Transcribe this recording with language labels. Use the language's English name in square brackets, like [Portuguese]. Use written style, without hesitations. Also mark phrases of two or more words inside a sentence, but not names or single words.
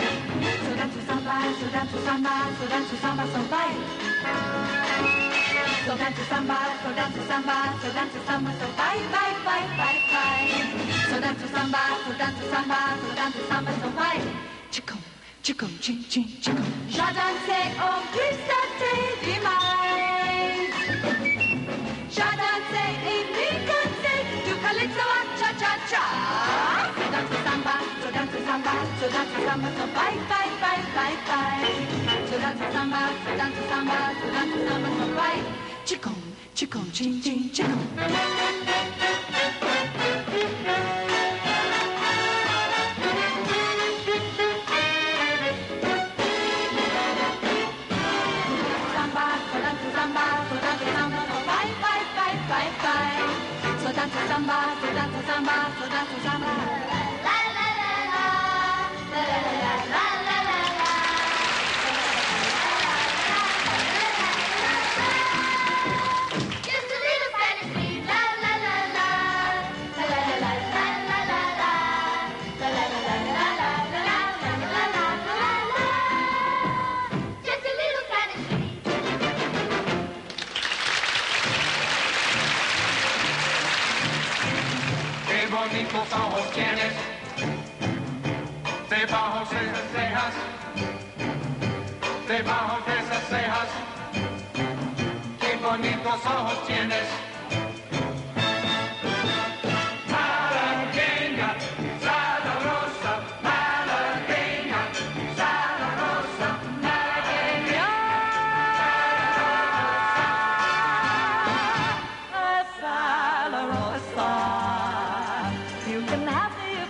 [English] So that's samba, so that's samba, so that's samba, so bye. So that's samba, so that's samba, so that's samba, so bye, bye, bye, bye, bye. So that's samba, so that's samba, so that's samba, so bye. Chicum, chicum, ching, ching, chicum. [French] J'adore au glissaté du maïs. J'adore et picoté du calypso cha cha cha. [English] So that's samba, so that's samba, so that's samba, so bye, bye, bye, bye, bye. So that's samba, so that's samba, so that's samba, so bye. Chicum, chicum, ching, ching, chicum. Samba, so that's samba, so that's samba, so bye, bye, bye, bye, bye. So that's samba, so that's samba, so that's samba. La la la la, la la la la la la la. Just a little fantasy, la la la la, la la la la la la la, la la la la la la la la la la la. Just a little fantasy. [Spanish] Qué bonitos ojos tienes, debajo de esas cejas, debajo de esas cejas. Qué bonitos ojos tienes. Malagueña, sabrosa, malagueña, sabrosa, malagueña. Salorosa, [English] you can have the